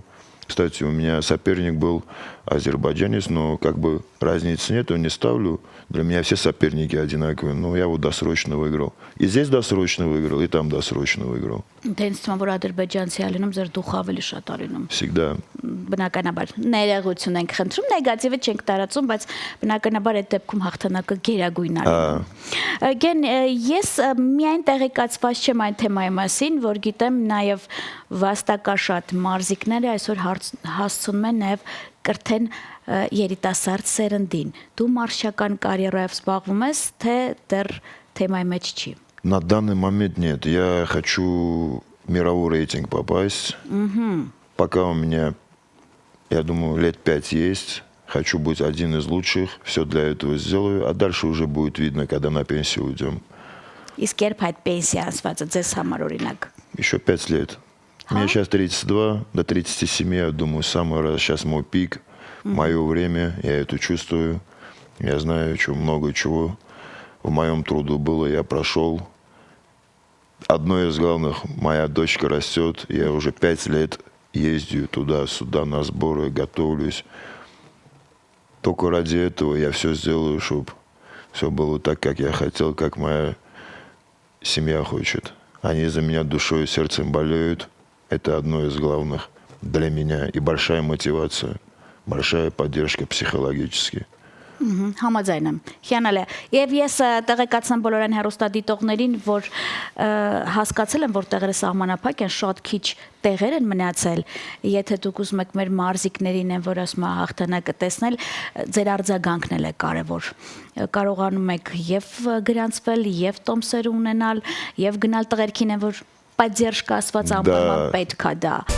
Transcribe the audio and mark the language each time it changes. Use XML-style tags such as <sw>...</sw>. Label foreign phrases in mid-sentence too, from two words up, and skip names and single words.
<ru>Кстати, у меня соперник был азербайджанец, но как бы разницы нет, не ставлю. Для меня все соперники одинаковые, но я вот досрочно выиграл. И здесь досрочно выиграл, и там досрочно выиграл. Всегда.</ru> <hy>Բնականաբար ներողություն ենք խնդրում, նեգատիվը չենք տարածում, բայց բնականաբար այդ դեպքում հաղթանակը գերագույն է։ Գեն ես միայն տեղեկացված չեմ այն թեմայի մասին, որ գիտեմ նաև վաստակաշատ մարզիկները այսօր հասցնում են նաև կրթեն երիտասարդ սերնդին։ Դու մարշչական կարիերայով զբաղվում ես, թե դեռ թեմայի մեջ չի։</hy> <ru>На данный момент нет. Я хочу в мировой рейтинг попасть. Пока у меня, я думаю, лет 5 есть. Хочу быть один из лучших. Все для этого сделаю. А дальше уже будет видно, когда на пенсию уйдем.</ru> <hy>Իսկ երբ այդ պենսիա ասված է ձեզ համար օրինակ։</hy> <ru>Еще 5 лет. Мне сейчас 32, до 37, я думаю, самый раз сейчас мой пик, мое время, я это чувствую. Я знаю, что много чего в моем труду было, я прошел. Одно из главных, моя дочка растет, я уже 5 лет ездию туда-сюда на сборы, готовлюсь. Только ради этого я все сделаю, чтобы все было так, как я хотел, как моя семья хочет. Они за меня душой и сердцем болеют. Это одно из главных для меня. И большая мотивация, большая поддержка психологически.</ru> <hy>Համաձայն եմ։ Հիանալի է։ Եվ ես տեղեկացնեմ բոլոր այն հեռուստադիտողներին, որ հասկացել եմ, որ տեղերը սահմանափակ են, շատ քիչ տեղեր են մնացել։ Եթե դուք ուզում եք մեր մարզիկներին են, որ ասում հաղթանակը տեսնել, ձեր արձագանքն էլ է կարևոր։ Կարողանում եք եւ գրանցվել, եւ տոմսեր ունենալ, եւ գնալ տղերքին են, որ поддержка ասված ամբողջ պետք է դա։</hy>